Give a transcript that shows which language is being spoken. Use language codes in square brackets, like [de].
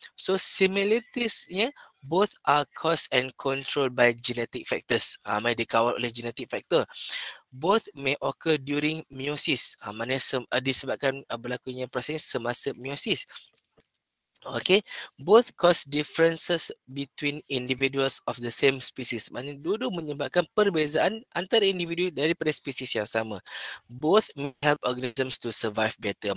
[en] So similarities-nya both are caused and controlled by genetic factors. [ms] Mereka dikawal oleh genetic factor. [en] Both may occur during meiosis. [ms] Mana disebabkan berlakunya proses semasa meiosis. [en] Okay, both cause differences between individuals of the same species. [ms] Maksudnya dua-dua menyebabkan perbezaan antara individu daripada spesies yang sama. [en] Both may help organisms to survive better.